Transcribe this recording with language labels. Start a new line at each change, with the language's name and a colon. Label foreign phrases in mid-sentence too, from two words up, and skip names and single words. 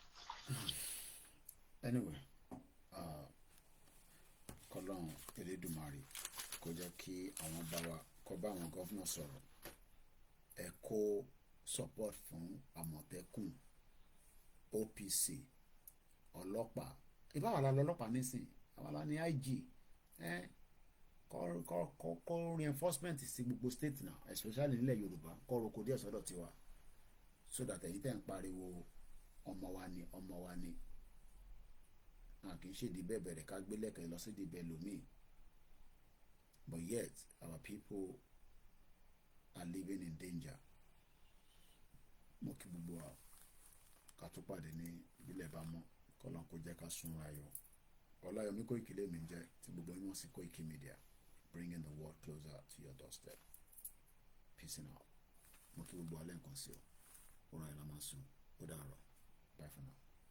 Yoruba: Anyway, kọlọ́n Elédùmarè kó jẹ́ kí àwọn bá wa kó bá àwọn gọ́fúnà sọ̀rọ̀ ẹ kó support fún Àmọ̀tẹ́kùn OPC ọlọ́pàá ìbáwá la lọ́lọ́pàá nísìn àwọn la ní IG kọ́ reinforcement sí gbogbo
English: state now especially
Yoruba: nílẹ̀ Yorùbá kọ́ roko díẹ̀ sọ́dọ̀ tiwa
English: so that
Yoruba: ẹ̀yin tẹ̀ ń pariwo ọmọ wa ni kì í ṣèdí bẹ́ẹ̀ bẹ̀rẹ̀ ká gbé lẹ́kẹ̀ẹ́ lọ sí ìdìbẹ̀ lómi
English: but yet our people are living in danger
Yoruba: mo kí gbogbo wa ká tó pàdé ní ìbílẹ̀ bá mọ́ kọ́lọ́n kó jẹ́ ká sun ayọ̀ Ọláyọmí Kóìkí lèmi ń jẹ́ tí gbogbo yín wọ́n sí Kóìkí Media
English: bringing the world closer to your doorstep peace and out
Yoruba: mo kí gbogbo alẹ́ nǹkan sí ọ ó ra ẹ̀ la máa sùn ó dàárọ̀
English: bye for now.